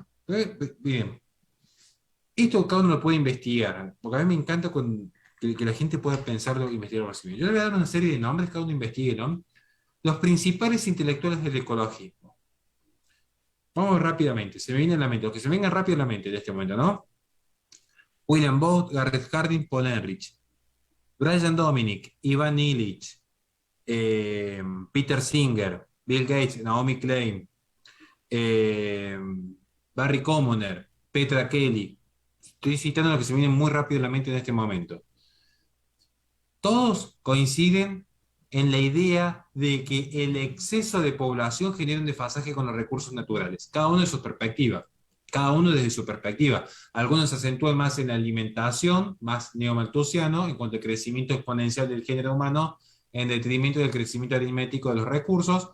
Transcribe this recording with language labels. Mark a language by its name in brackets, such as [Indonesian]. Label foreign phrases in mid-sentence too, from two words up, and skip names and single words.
[Spanish] Bien, esto cada uno lo puede investigar, porque a mí me encanta que la gente pueda pensarlo e investigarlo así. Yo le voy a dar una serie de nombres, cada uno investigue, ¿no? Los principales intelectuales del ecologismo. Vamos rápidamente, se me viene a la mente, lo que se me venga rápido a la mente en este momento, ¿no? William Booth, Garrett Hardin, Paul Ehrlich, Brian Dominic, Ivan Illich, Peter Singer, Bill Gates, Naomi Klein, eh, Barry Commoner, Petra Kelly. Estoy citando lo que se me viene muy rápido a la mente en este momento. Todos coinciden en la idea de que el exceso de población genera un desfasaje con los recursos naturales, cada uno de su perspectiva. Cada uno desde su perspectiva. Algunos se acentúan más en la alimentación, más neomalthusiano, en cuanto al crecimiento exponencial del género humano, en detrimento del crecimiento aritmético de los recursos.